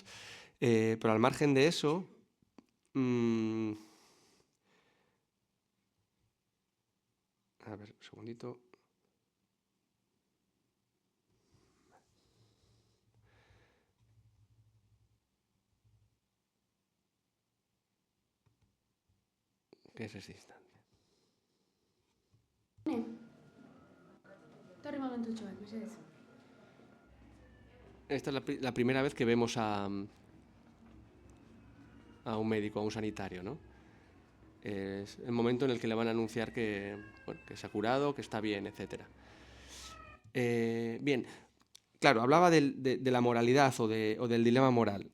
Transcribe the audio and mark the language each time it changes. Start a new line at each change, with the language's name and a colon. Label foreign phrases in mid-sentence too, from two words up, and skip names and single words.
Spanish: Pero al margen de eso... A ver, un segundito. ¿Qué es ese instante?
Basque: Torri momentutxo bat, mesedez.
Spanish: Esta es la primera vez que vemos a un médico, a un sanitario, ¿no? Es el momento en el que le van a anunciar que, bueno, que se ha curado, que está bien, etc. Bien, claro, hablaba de la moralidad o del dilema moral.